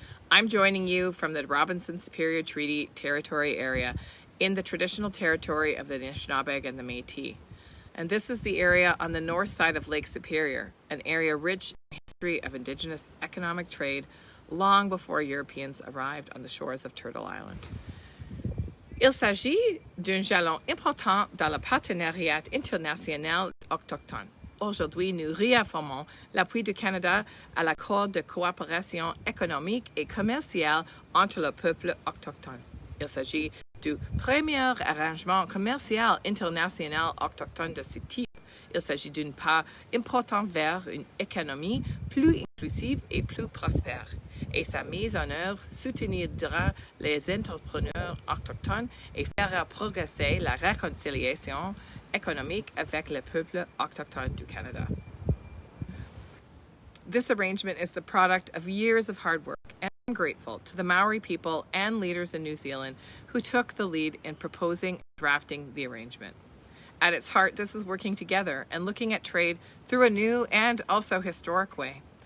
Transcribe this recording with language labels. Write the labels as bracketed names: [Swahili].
[English] I'm joining you from the Robinson Superior Treaty Territory area in the traditional territory of the Anishinaabe and the Metis. And this is the area on the north side of Lake Superior, an area rich in history of Indigenous economic trade long before Europeans arrived on the shores of Turtle Island. [French] Il s'agit d'un jalon important dans le partenariat international autochtone. Aujourd'hui, nous réaffirmons l'appui du Canada à l'accord de coopération économique et commerciale entre le peuple autochtone. Il s'agit du premier arrangement commercial international autochtone de ce type. Il s'agit d'une pas importante vers une économie plus inclusive et plus prospère. Et sa mise en œuvre soutiendra les entrepreneurs autochtones et fera progresser la réconciliation économique avec le peuple autochtone du Canada. [English] This arrangement is the product of years of hard work, and I'm grateful to the Maori people and leaders in New Zealand who took the lead in proposing and drafting the arrangement. At its heart, this is working together and looking at trade through a new and also historic way.